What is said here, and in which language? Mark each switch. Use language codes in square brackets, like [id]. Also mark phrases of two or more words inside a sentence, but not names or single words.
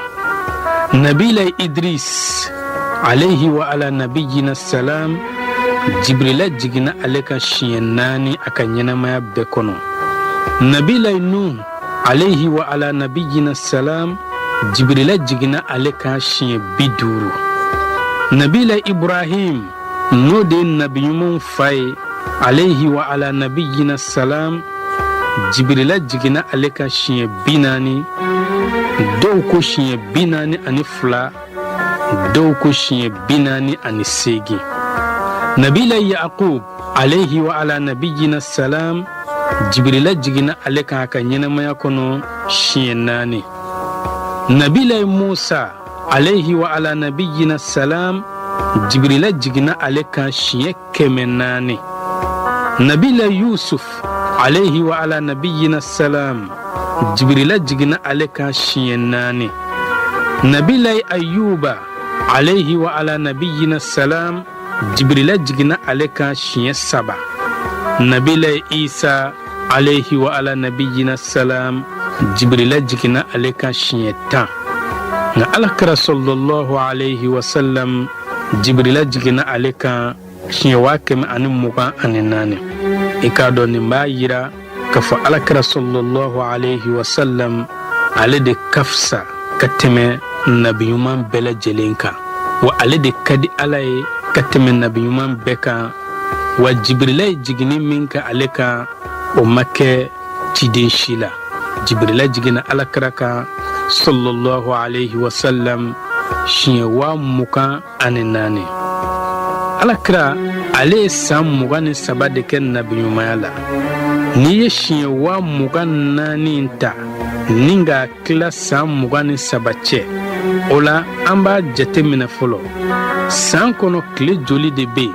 [bm] Nabila Idris [ar] عليه وعلى نبينا السلام, [bm] Jibrila jigina ale kan siɲɛ 4 a ka ɲɛnamaya bɛɛ kɔnɔ. [ar] Nabila Nuh عليه وعلى نبينا السلام, [bm] Jibrila jigina ale kan siɲɛ 50. Nabila Ibrahim n'o de nabi ɲumanw fa ye [ar] عليه وعلى نبينا السلام, [bm] Jibrila jigina ale kan siɲɛ 40, dɔw ko siɲɛ 42, dɔw ko siɲɛ 48. Nabila Yaqub [ar] عليه وعلى نبينا السلام, [bm] Jibrila jigina ale kan a ka ɲɛnamaya kɔnɔ siɲɛ 4. Nabila Musa [ar] عليه وعلى نبينا السلام, [bm] Jibrila jigina ale kan siɲɛ 400. Nabila Yusuf [ar] عليه وعلى نبينا السلام, [bm] Jibrila jigina ale kan siɲɛ 4. Nabila Ayuba [ar] عليه وعلى نبينا السلام, [bm] Jibrila jigina ale kan siɲɛ 7. Nabila Isa [ar] عليه وعلى نبينا السلام, [bm] Jibrila jigina ale kan siɲɛ 10. [ar] Nga Alakira صلى الله عليه وسلم, [bm] Jibrila jigina ale kan siɲɛ 124. I k'a dɔn nin b'a yira k'a fɔ Alakira [ar] صلى الله عليه وسلم [bm] ale de ka fisa ka tɛmɛ nabi ɲuman bɛɛ lajɛlen kan, wa ale de ka di Ala ye ka tɛmɛ nabi ɲuman bɛɛ kan. Wa Jibrila ye jigini min ka ale kan o ma kɛ ciden si la. Jibrila jigina Alakira kan [ar] صلى الله عليه وسلم [bm] siɲɛ 24. Alakira ale ye san 23 de kɛ nabi ɲumanya la. N'i ye siɲɛ 24 ta ni ka tila san 23 cɛ, o la an b'a jate minɛ fɔlɔ san kɔnɔ tile joli de bɛ yen?